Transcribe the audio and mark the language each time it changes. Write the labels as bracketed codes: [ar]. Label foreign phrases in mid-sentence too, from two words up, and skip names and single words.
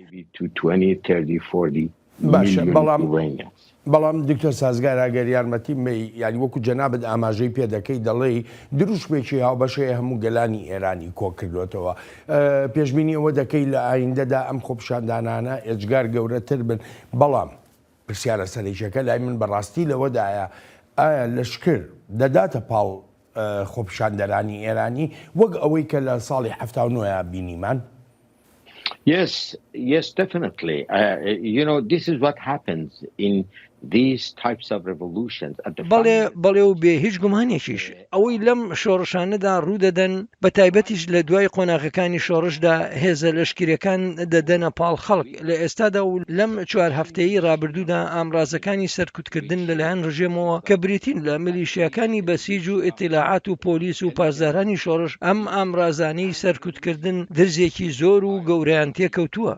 [ckb] بەڵام دکتۆر سازگار ئەگەر یارمەتی یانی وەکو جەنابەت ئاماژەی پێ دەکەی دەڵێ دروشمێکی هاوبەشەیە هەموو گەلانی ئێرانی کۆ کردوێتەوە، پێشبینی ئەوە دەکەی لە ئایندەدا ئەم خۆپیشاندانانە ئێجگار گەورەتر بن. بەڵام پرسیارە سەرێکیەکە لای من بەڕاستی لەوەدایە ئایا لەشکر دەداتە پاڵ خۆپیشاندەرانی ئێرانی وەک ئەوەی کە لە ساڵی 79 بینیمان؟ [en] Yes, definitely. This is what happens in these types of revolutions. [ckb] بەڵێ و بێ هیچ گومانێکیش ئەوەی لەم شۆڕشانەدا ڕوودەدەن، بە تایبەتیش لە دوای قۆناغەکانی شۆڕشدا هێزە لەشکریەکان دەدەنە پاڵ خەڵک. لە ئێستادا و لەم 4 هەفتەیی ڕابردوودا ئامرازەکانی سەرکوتکردن لەلایەن ڕژێمەوە کە بریتین لە میلیشیاکانی بەسیج و ئیتیلاعات و پۆلیس و پاسدارانی شۆڕش، ئەم ئامرازانەی سەرکوتکردن درزێکی زۆر و گەورەیان تێکەوتووە.